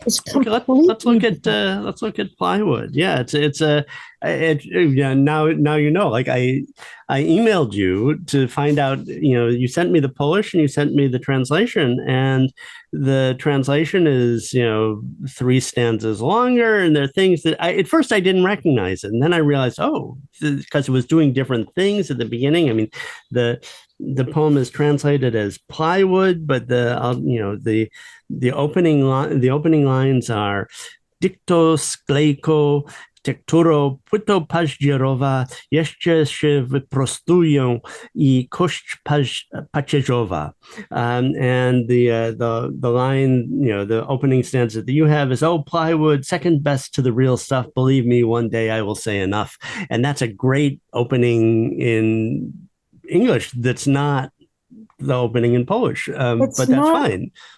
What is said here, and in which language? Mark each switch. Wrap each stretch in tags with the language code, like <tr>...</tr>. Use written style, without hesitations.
<en>Okay, let's look at Plywood. Yeah, now like I emailed you to find out, you sent me the Polish and you sent me the translation, and the translation is 3 stanzas longer, and there are things that at first I didn't recognize it, and then I realized, because it was doing different things at the beginning. I mean, the poem is translated as Plywood, but the opening lines are</en> <pl>dicto sklejko tekturo płyto paździerowa jeszcze się wyprostują I kość pacierzowa.</pl> <en>And the line, the opening stanza that you have is, "Oh, Plywood, second best to the real stuff. Believe me, one day I will say enough." And that's a great opening in English. That's not the opening in Polish, but that's fine.</en>